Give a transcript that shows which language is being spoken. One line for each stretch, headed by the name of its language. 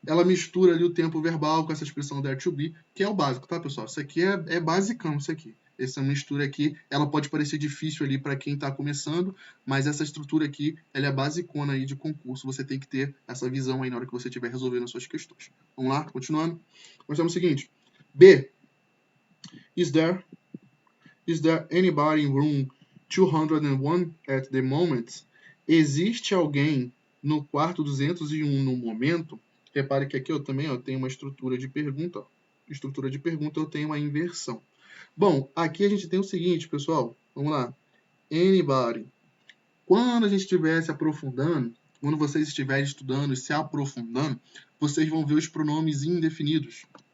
Portuguese: Ela mistura ali o tempo verbal com essa expressão there to be, que é o básico, tá, pessoal? Isso aqui é basicão, isso aqui. Essa mistura aqui, ela pode parecer difícil ali para quem está começando, mas essa estrutura aqui, ela é basicona aí de concurso. Você tem que ter essa visão aí na hora que você estiver resolvendo as suas questões. Vamos lá, continuando. Nós temos o seguinte. B.
English: Is there anybody in room 201 at the moment?
Portuguese: Existe alguém no quarto 201 no momento? Repare que aqui eu também tenho uma estrutura de pergunta. Estrutura de pergunta eu tenho uma inversão. Bom, aqui a gente tem o seguinte, pessoal. Vamos lá. Anybody. Quando a gente estiver se aprofundando, quando vocês estiverem estudando e se aprofundando, vocês vão ver os pronomes indefinidos.